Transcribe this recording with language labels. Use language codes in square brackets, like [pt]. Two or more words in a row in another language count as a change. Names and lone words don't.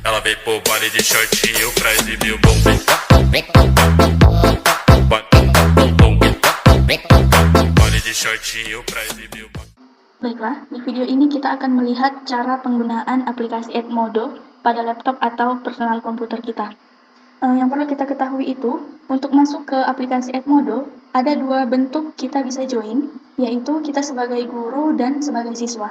[pt] Ela veio pro baile de shortinho pra exibir o bumbum. Baile de shortinho pra exibir o bumbum. [id] Baiklah, di video ini kita akan melihat cara penggunaan aplikasi Edmodo pada laptop atau personal komputer kita. Yang perlu kita ketahui itu, untuk masuk ke aplikasi Edmodo, ada dua bentuk kita bisa join, yaitu kita sebagai guru dan sebagai siswa.